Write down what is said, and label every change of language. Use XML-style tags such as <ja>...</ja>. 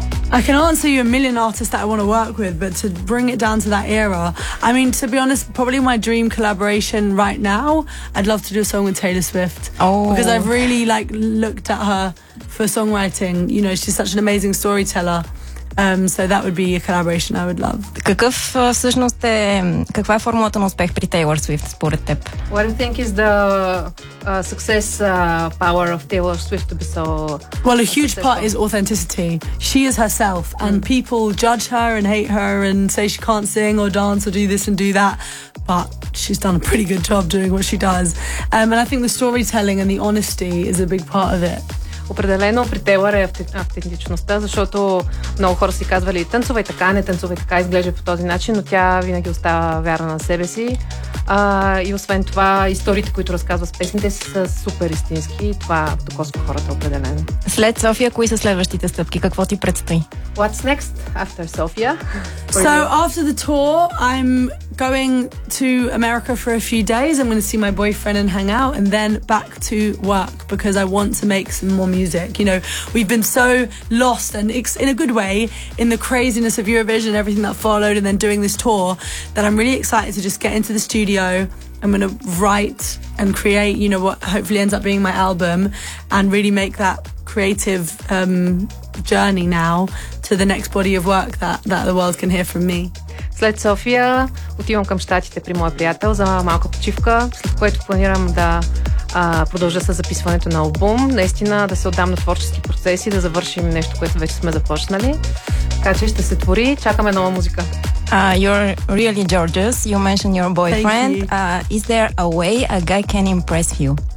<en>I can answer you a million artists that I want to work with, but to bring it down to that era, I mean, to be honest, probably my dream collaboration right now, I'd love to do a song with Taylor Swift. Oh. Because I've really like looked at her for songwriting. You know, she's such an amazing storyteller. So that would be a collaboration I would love.</en> <bg>Какъв всъщност е, каква е формулата на успех при Taylor Swift според теб?</bg> <en>What do you think is the success power of Taylor Swift to be so... Well, a huge part is authenticity. She is herself, and people judge her and hate her and say she can't sing or dance or do this and do that, but she's done a pretty good job doing what she does. And I think the storytelling and the honesty is a big part of it.</en> <bg>Определено при Тейлър е автентичността, защото много хора си казвали танцувай така, не танцувай така, изглежда по този начин, но тя винаги остава вярна на себе си. И освен това, историите, които разказва с песните, са супер истински. Това докосва хората определено. След София, кои са следващите стъпки? Какво ти предстои?</bg> <en>What's next after Sofia? So after the tour, I'm going to America for a few days. I'm going to see my boyfriend and hang out and then back to work because I want to make some more music. You know, we've been so lost and in a good way in the craziness of Eurovision and everything that followed and then doing this tour that I'm really excited to just get into the studio. I'm going to write and create, you know, what hopefully ends up being my album and really make that creative journey now to the next body of work that the world can hear from me.</en> <bg>След София отивам към щатите при моя приятел за малка почивка, след което планирам да продължа с записването на албум, наистина да се отдам на творчески процеси, да завършим нещо, което вече сме започнали. Така че ще се твори, чакаме нова музика.</bg> <en>You're really gorgeous. You mentioned your boyfriend. Is there a way a guy can impress you?</en>